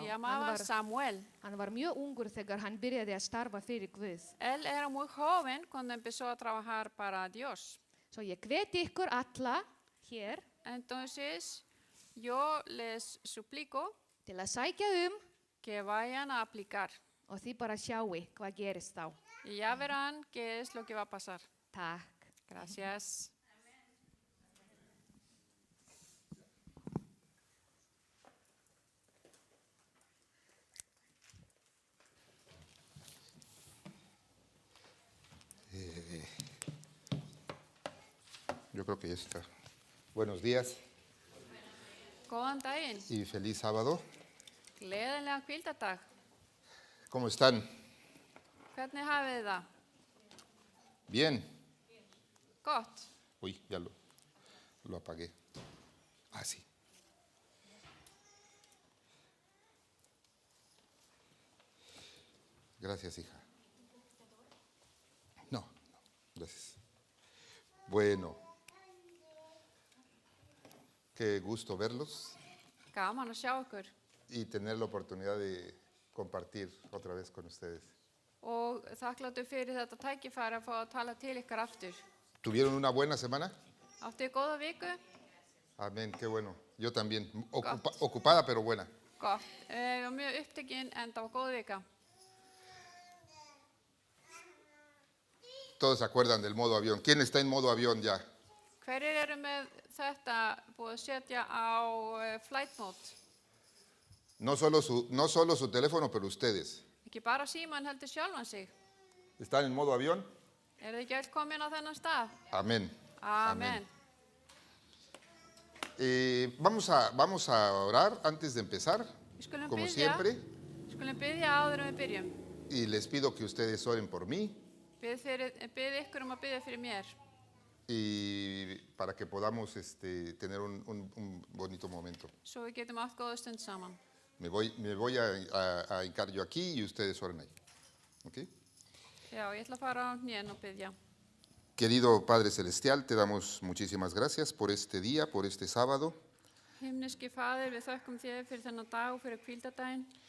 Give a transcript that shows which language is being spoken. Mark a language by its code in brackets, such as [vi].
[es] Ya, llamaba Anwar. [is] Samuel. Hann var mjög ungur þegar hann byrjaði að starfa fyrir Guð. [es] Él era muy joven cuando empezó a trabajar para Dios. [is] Svo ég hveti ykkur alla hér [es] Entonces, yo les suplico [is] til að sækja [es] que vayan a aplicar. [is] og þið bara sjáu hvað gerist þá. [es] Y ya verán qué es lo que va a pasar. [is] Takk. [es] Gracias. Yo creo que ya está. Buenos días [is] Góðan daginn. [es] y feliz sábado. [is] Gleðilega hvíldardag. [es] ¿Cómo están? [is] Hvernig hafið þið það? [es] Bien. [is] Gott. [es] Uy, ya lo apagué. Ah, sí. Gracias, hija. No, gracias. Bueno, qué gusto verlos [is] Gaman að sjá ykkur. [es] y tener la oportunidad de compartir otra vez con ustedes. [is] Og þakkláttur fyrir þetta tækifæri að fá að tala til ykkar aftur. [es] ¿Tuvieron una buena semana? [is] Áttu þið góða viku? [es] Amén, qué bueno. Yo también. Ocupada, pero buena. [is] Gott. Ég var mjög upptekinn en það var góð vika. [es] Todos se acuerdan del modo avión. ¿Quién está en modo avión ya? [is] Hverjir eru með þetta búið að setja á flight mode? [es] No solo su teléfono, pero ustedes. [is] Ekki bara síman heldur sjálfan sig. [es] ¿Están en modo avión? [is] Eru þið ekki öll komin á þennan stað? [es] Amén. [is] Amen. [es] Vamos a orar antes de empezar, [is] Við skulum [es] como [is] biðja. [es] siempre. [is] Við skulum biðja áður en við byrjum. [es] Y les pido que ustedes oren por mí [is] Bið ykkur um að biðja fyrir mér. [es] y para que podamos tener un bonito momento. [is] Svo við getum átt góða stund saman. [es] Me voy a hincar yo aquí y ustedes oren ahí. ¿Ok? [is] Já, ég ætla að fara á hnén og biðja. [es] Querido Padre Celestial, te damos muchísimas gracias por este día, por este sábado. [is] Himneski Faðir, við þökkum þér fyrir þennan dag og fyrir hvíldardaginn.